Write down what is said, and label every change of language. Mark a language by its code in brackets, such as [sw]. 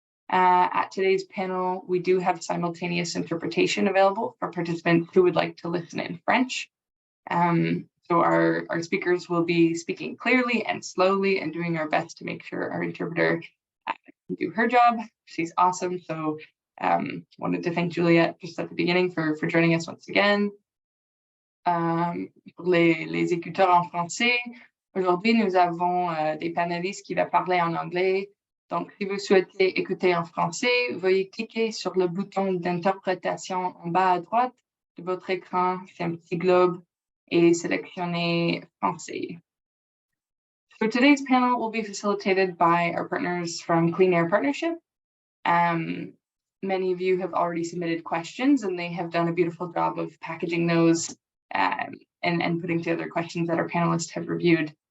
[en] At today's panel, we do have simultaneous interpretation available for participants who would like to listen in French. So our speakers will be speaking clearly and slowly and doing our best to make sure our interpreter can do her job. She's awesome. So wanted to thank Juliette just at the beginning for joining us once again. [fr] Pour les écouteurs en français, aujourd'hui nous avons des panélistes qui vont parler en anglais. Donc, si vous souhaitez écouter en français, veuillez cliquer sur le bouton d'interprétation en bas à droite de votre écran. C'est un petit globe et sélectionnez français. [en] So today's panel will be facilitated by our partners from Clean Air Partnership. Many of you have already submitted questions, and they have done a beautiful job of packaging those and putting together questions that our panelists have reviewed.